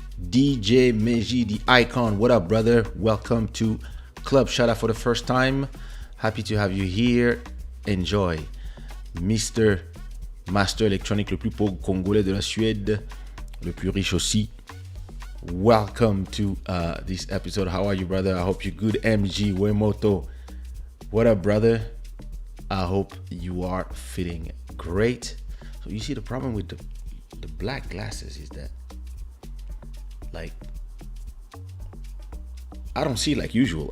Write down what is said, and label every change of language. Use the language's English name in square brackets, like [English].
[English] DJ Meji, the icon. What up, brother? Welcome to Club Shada for the first time. Happy to have you here. Enjoy. Mr. [French] Master Electronic, le plus pauvre Congolais de la Suède, le plus riche aussi. [English] Welcome to this episode. How are you, brother? I hope you're good. MG Wemoto. What up, brother? I hope you are feeling great. So you see, the problem with the black glasses is that, like, I don't see like usual.